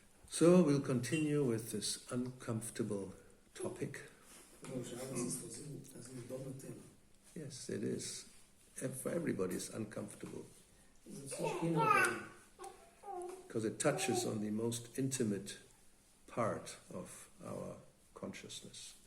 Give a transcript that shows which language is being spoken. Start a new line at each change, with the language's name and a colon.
English: So we'll continue with this uncomfortable topic.
Bulgarian: Продължаваме с тази неудобна тема.
English: Yes, it is. For everybody is uncomfortable.
Bulgarian: За всички е неудобно.
English: Because it touches on the most intimate part of our consciousness.